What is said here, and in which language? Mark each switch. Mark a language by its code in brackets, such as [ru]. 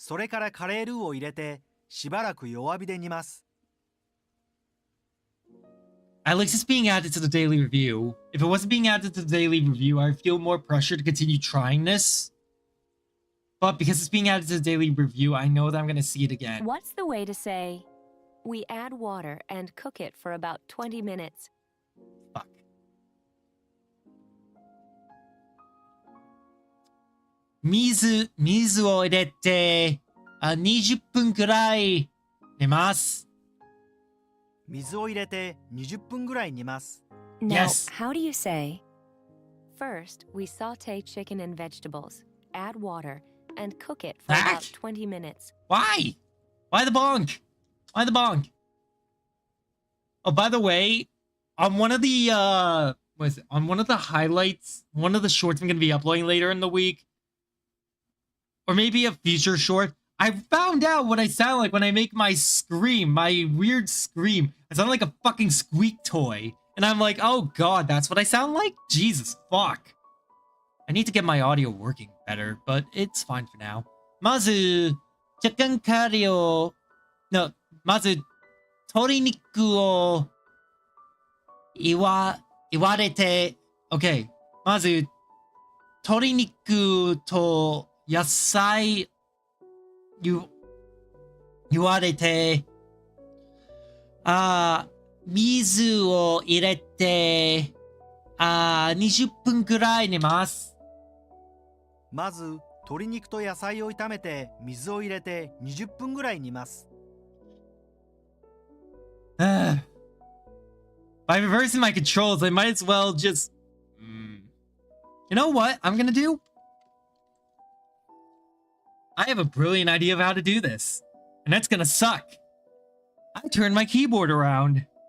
[ja] それからカレールーを入れてしばらく弱火で煮ます [en] At least it's being added to the daily review. If it wasn't being added to the daily review, I'd feel more pressure to continue trying this. But because it's being added to the daily review, I know that I'm gonna see it again. What's the way to say, we add water and cook it for about 20 minutes? Fuck. [ja] Mizuを入れて、20分くらい煮ます。水を入れて20分ぐらい煮ます。 [en] Now, Yes. how do you say? First, we saute chicken and vegetables, add water, and cook it for about 20 minutes. Why? Why the bonk? Why the bonk? Oh, by the way, on one of the what is it? On one of the highlights, one of the shorts I'm gonna be uploading later in the week, or maybe a future short, I found out what I sound like when I make my scream, my weird scream. I sound like a fucking squeak toy. And I'm like, oh god, that's what I sound like? Jesus fuck. I need to get my audio working better, but it's fine for now. [ja] まず、チキンカリーを、no, まず、鶏肉を言われて、OK。まず、鶏肉と野菜言われて、水を入れて、20分くらい煮ます。まず鶏肉と野菜を炒めて水を入れて20分ぐらい煮ます。 [en] By reversing my controls, I might as well just... You know what I'm gonna do? I have a brilliant idea of how to do this. And that's gonna suck. I turned my keyboard around.